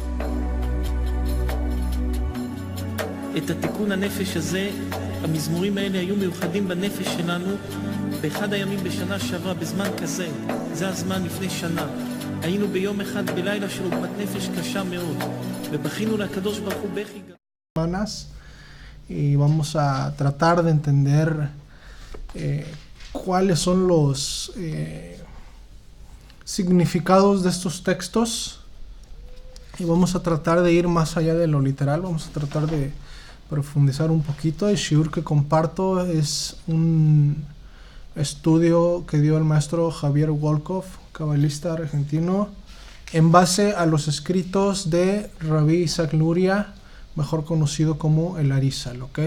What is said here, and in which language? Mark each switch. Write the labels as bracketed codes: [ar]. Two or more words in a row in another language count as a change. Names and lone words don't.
[he] את התיקון הנפש הזה, המזמורים האלה היו מיוחדים בנפש שלנו באחד הימים בשנה שעברה, בזמן כזה. זה הזמן לפני שנה. היינו ביום אחד בלילה של עוגמת נפש קשה מאוד, ובכינו לקדוש ברוך הוא בכי גדול. [es] Y vamos a tratar de entender cuáles son los significados de estos textos, y vamos a tratar de ir más allá de lo literal. Vamos a tratar de profundizar un poquito. El shiur que comparto es un estudio que dio el maestro Javier Wolkoff, cabalista argentino, en base a los escritos de Rabbi Isaac Luria, mejor conocido como el Arizal, ¿ok?